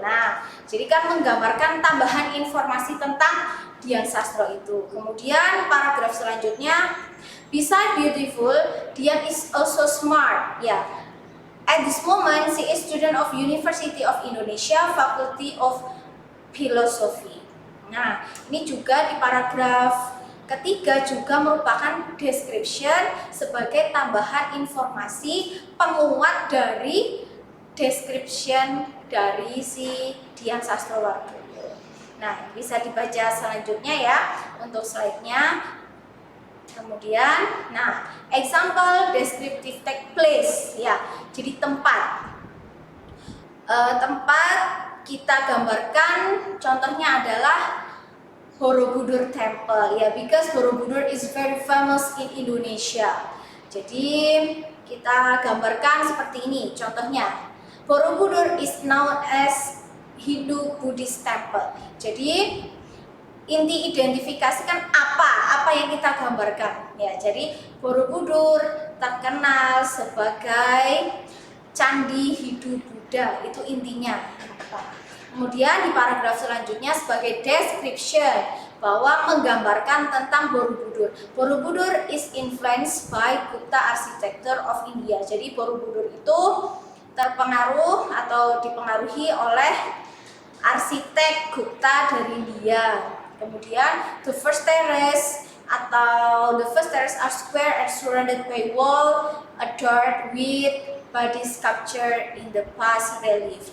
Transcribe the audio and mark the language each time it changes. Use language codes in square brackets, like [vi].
[id] Nah, jadi kan menggambarkan tambahan informasi tentang Dian Sastro itu. Kemudian paragraf selanjutnya, [en] beside beautiful, Dian is also smart. Ya, at this moment she is student of University of Indonesia, Faculty of Philosophy. [id] Nah, ini juga di paragraf ketiga juga merupakan description sebagai tambahan informasi penguat dari description dari si Dian Sastrowardoyo. Nah, bisa dibaca selanjutnya ya untuk slide-nya. Kemudian, nah, [en] example descriptive text place [id] ya. Jadi tempat. Tempat kita gambarkan contohnya adalah [en] Borobudur Temple ya, because Borobudur is very famous in Indonesia. [id] Jadi kita gambarkan seperti ini contohnya. [en] Borobudur is known as Hindu Buddhist Temple. [id] Jadi inti identifikasikan apa yang kita gambarkan ya. Jadi Borobudur terkenal sebagai candi Hindu Buddha, itu intinya. Kemudian di paragraf selanjutnya sebagai description bahwa menggambarkan tentang Borobudur. [en] Borobudur is influenced by Gupta architecture of India. [id] Jadi Borobudur itu terpengaruh atau dipengaruhi oleh arsitek Gupta dari India. [en] Kemudian the first terrace are square and surrounded by wall adorned with body sculpture in the bas relief.